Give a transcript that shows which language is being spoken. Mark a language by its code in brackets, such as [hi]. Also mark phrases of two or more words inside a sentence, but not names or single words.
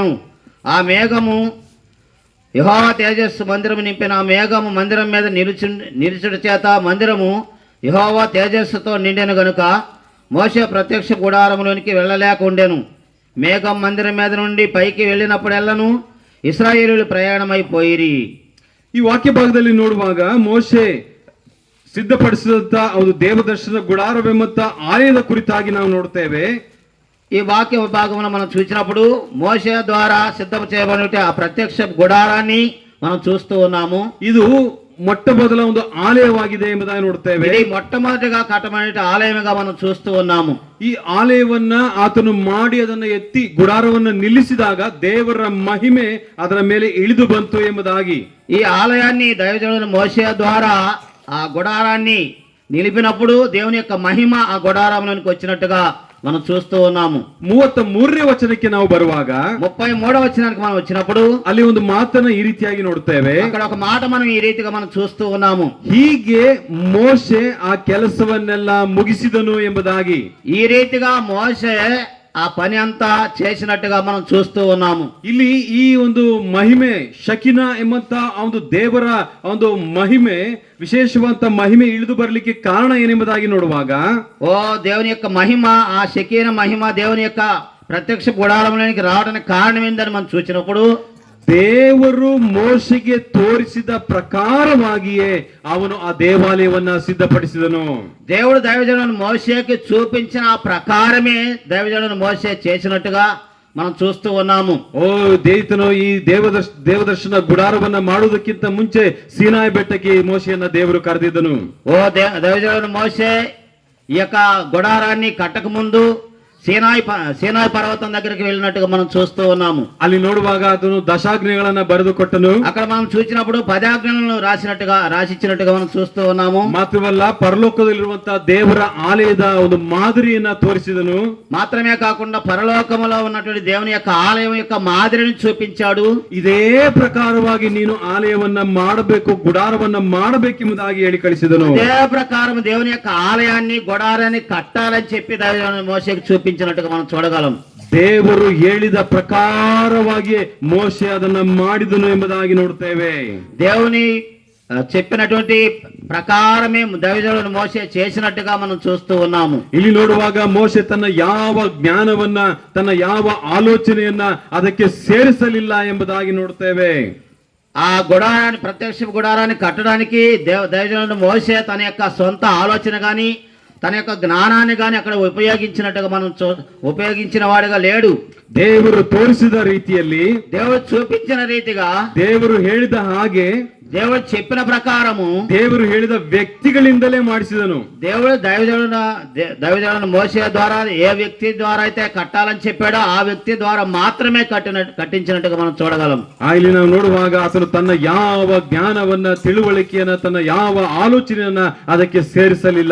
[te] ఆ మేఘము యెహోవా తేజస్సు మందిరము నింపెను. ఆ మేఘము మందిరం మీద నిలుచుట చేత మందిరము యెహోవా తేజస్సుతో నిండెను గనుక మోషే ప్రత్యక్ష గుడారములోనికి వెళ్ళలేక ఉండెను. మేఘం మందిరం మీద నుండి పైకి వెళ్ళినప్పుడెల్లను ఇశ్రాయేలీయులు ప్రయాణమైపోయిరి. [kn] ಈ ವಾಕ್ಯ ಭಾಗದಲ್ಲಿ ನೋಡುವಾಗ ಮೋಶೆ ಸಿದ್ಧಪಡಿಸಿದಂತ ಒಂದು ದೇವದರ್ಶನ ಗುಡಾರವೆಂಬಂತ ಆಲಯದ ಕುರಿತಾಗಿ ನಾವು ನೋಡ್ತೇವೆ. [te] ఈ వాక్య భాగమును మనం చూసినప్పుడు మోషే ద్వారా సిద్ధం చేయబడిన ఆ ప్రత్యక్ష గుడారాన్ని మనం చూస్తూ ఉన్నాము. [kn] ಇದು ಮೊಟ್ಟ ಮೊದಲ ಒಂದು ಆಲಯವಾಗಿದೆ ಎಂಬುದಾಗಿ ನೋಡ್ತೇವೆ. [te] ఇది మొట్టమొదటిగా కట్టబడిన ఆలయముగా మనం చూస్తూ ఉన్నాము. [kn] ಈ ಆಲಯವನ್ನ ಆತನು ಮಾಡಿ ಅದನ್ನ ಎತ್ತಿ ಗುಡಾರವನ್ನು ನಿಲ್ಲಿಸಿದಾಗ ದೇವರ ಮಹಿಮೆ ಅದರ ಮೇಲೆ ಇಳಿದು ಬಂತು ಎಂಬುದಾಗಿ, [te] ఈ ఆలయాన్ని దైవజనుడైన మోషే ద్వారా ఆ గుడారాన్ని నిలిపినప్పుడు దేవుని యొక్క మహిమ ఆ గుడారంలోనికి వచ్చినట్టుగా మనం చూస్తూ ఉన్నాము. [kn] 33ನೇ ವಚನಕ್ಕೆ ನಾವು ಬರುವಾಗ [te] 33వ వచనానికి మనం వచ్చినప్పుడు [kn] ಅಲ್ಲಿ ಒಂದು ಮಾತನ್ನ ಈ ರೀತಿಯಾಗಿ ನೋಡ್ತೇವೆ. [te] అక్కడ ఒక మాట మనం ఈ రీతిగా మనం చూస్తూ ఉన్నాము. [kn] ಹೀಗೆ ಮೋಶೆ ಆ ಕೆಲಸವನ್ನೆಲ್ಲ ಮುಗಿಸಿದನು ಎಂಬುದಾಗಿ, [te] ఈ రీతిగా మోషే ఆ పని అంతా చేసినట్టుగా మనం చూస్తూ ఉన్నాము. [kn] ಇಲ್ಲಿ ಈ ಒಂದು ಮಹಿಮೆ ಶಕಿನ ಎಂಬಂತ ಒಂದು ದೇವರ ಒಂದು ಮಹಿಮೆ, ವಿಶೇಷವಂತ ಮಹಿಮೆ ಇಳಿದು ಬರಲಿಕ್ಕೆ ಕಾರಣ ಏನೆಂಬುದಾಗಿ ನೋಡುವಾಗ, [te] దేవుని యొక్క మహిమ, ఆ శకీన మహిమ దేవుని యొక్క ప్రత్యక్ష గుడారంలోనికి రావడానికి కారణం ఏందని మనం చూసినప్పుడు [kn] ದೇವರು ಮೋಶೆಗೆ ತೋರಿಸಿದ ಪ್ರಕಾರವಾಗಿಯೇ ಅವನು ಆ ದೇವಾಲಯವನ್ನ ಸಿದ್ಧಪಡಿಸಿದನು. [te] దేవుడు దైవజనుడు మోషేకి చూపించిన ఆ ప్రకారమే దైవజనుడు మోషే చేసినట్టుగా మనం చూస్తూ ఉన్నాము. [kn] ದೇತನು ಈ ದೇವದರ್ಶನ ಗುಡಾರವನ್ನ ಮಾಡುವುದಕ್ಕಿಂತ ಮುಂಚೆ ಸೀನಾಯಿ ಬೆಟ್ಟಕ್ಕೆ ಮೋಶೆಯನ್ನ ದೇವರು ಕರೆದಿದ್ದನು. [te] దైవజనుడు మోషే ఈ యొక్క గుడారాన్ని కట్టక ముందు సీనాయి పర్వతం దగ్గరికి వెళ్ళినట్టుగా మనం చూస్తూ ఉన్నాము. [kn] ಅಲ್ಲಿ ನೋಡುವಾಗ ಅದನ್ನು ದಶಾಜ್ಞೆಗಳನ್ನ ಬರೆದು ಕೊಟ್ಟನು. [te] అక్కడ మనం చూసినప్పుడు 10 ఆజ్ఞలను రాసిచ్చినట్టుగా మనం చూస్తూ ఉన్నాము. [kn] ಮಾತ್ರವಲ್ಲ, ಪರಲೋಕದಲ್ಲಿರುವಂತಹ ದೇವರ ಆಲಯದ ಒಂದು ಮಾದರಿಯನ್ನ ತೋರಿಸಿದನು. [te] మాత్రమే కాకుండా పరలోకములో ఉన్నటువంటి దేవుని యొక్క ఆలయం యొక్క మాదిరిని చూపించాడు. [kn] ಇದೇ ಪ್ರಕಾರವಾಗಿ ನೀನು ಆಲಯವನ್ನ ಮಾಡಬೇಕು, ಗುಡಾರವನ್ನ ಮಾಡಬೇಕೆಂಬುದಾಗಿ ಹೇಳಿ ಕಳಿಸಿದನು. [te] ఇదే ప్రకారం దేవుని యొక్క ఆలయాన్ని గుడారాన్ని కట్టాలని చెప్పి మోషేకి చూపించినట్టుగా మనం చూడగలం. [kn] ದೇವರು ಹೇಳಿದ ಪ್ರಕಾರವಾಗಿ ಮೋಶೆ ಅದನ್ನ ಮಾಡಿದನು ಎಂಬುದಾಗಿ ನೋಡ್ತೇವೆ. [te] దేవుని చెప్పినటువంటి ప్రకారమే దైవజనుడు మోషే చేసినట్టుగా మనం చూస్తూ ఉన్నాము. [kn] ಇಲ್ಲಿ ನೋಡುವಾಗ ಮೋಶೆ ತನ್ನ ಯಾವ ಜ್ಞಾನವನ್ನ, ತನ್ನ ಯಾವ ಆಲೋಚನೆಯನ್ನ ಅದಕ್ಕೆ ಸೇರಿಸಲಿಲ್ಲ ಎಂಬುದಾಗಿ ನೋಡ್ತೇವೆ. [te] ఆ గుడారాన్ని, ప్రత్యక్ష గుడారాన్ని కట్టడానికి దైవజనుడు మోషే తన యొక్క సొంత ఆలోచన కానీ తన యొక్క జ్ఞానాన్ని కానీ అక్కడ ఉపయోగించినట్టుగా మనం ఉపయోగించిన వాడిగా లేడు. [kn] ದೇವರು ತೋರಿಸಿದ ರೀತಿಯಲ್ಲಿ, [te] దేవుడు చూపించిన రీతిగా, [kn] ದೇವರು ಹೇಳಿದ ಹಾಗೆ, [te] దేవుడు చెప్పిన ప్రకారము, [kn] ದೇವರು ಹೇಳಿದ ವ್ಯಕ್ತಿಗಳಿಂದಲೇ ಮಾಡಿಸಿದನು. [te] దేవుడు దైవజనుడు మోషే ద్వారా ఏ వ్యక్తి ద్వారా అయితే కట్టాలని చెప్పాడో ఆ వ్యక్తి ద్వారా మాత్రమే కట్టించినట్టుగా మనం చూడగలం. [kn] ಇಲ್ಲಿ ನಾವು ನೋಡುವಾಗ ಆತನು ತನ್ನ ಯಾವ ಜ್ಞಾನವನ್ನ, ತಿಳುವಳಿಕೆಯನ್ನ, ತನ್ನ ಯಾವ ಆಲೋಚನೆಯನ್ನ ಅದಕ್ಕೆ ಸೇರಿಸಲಿಲ್ಲ.